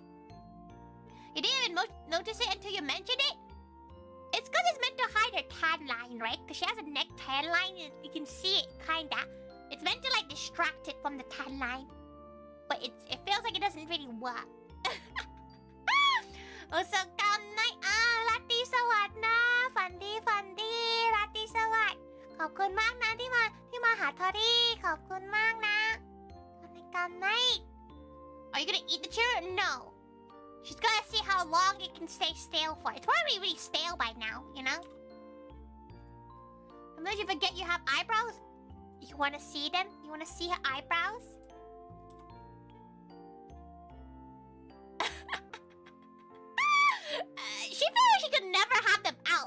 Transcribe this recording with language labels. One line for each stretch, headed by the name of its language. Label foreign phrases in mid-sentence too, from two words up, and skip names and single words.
English: You didn't even notice it until you mentioned it. It's because it's meant to hide her tan line, right? Because she has a neck tan line. You can see it, kinda. It's meant to like distract it from the tan line. But it feels like it doesn't really work. Also, good night.
Thai: ราตรีสวัสดิ์ นะ ฝันดี. ราตรีสวัสดิ์. ขอบคุณมากนะที่มาหาทอรี่ ขอบคุณมากนะ
English: Good night. Are you gonna eat the Cheerio? No. She's gonna see how long it can stay stale for. It's probably really stale by now, you know? Sometimes you forget you have eyebrows. You wanna see them? You wanna see her eyebrows? She feels like she could never have them out.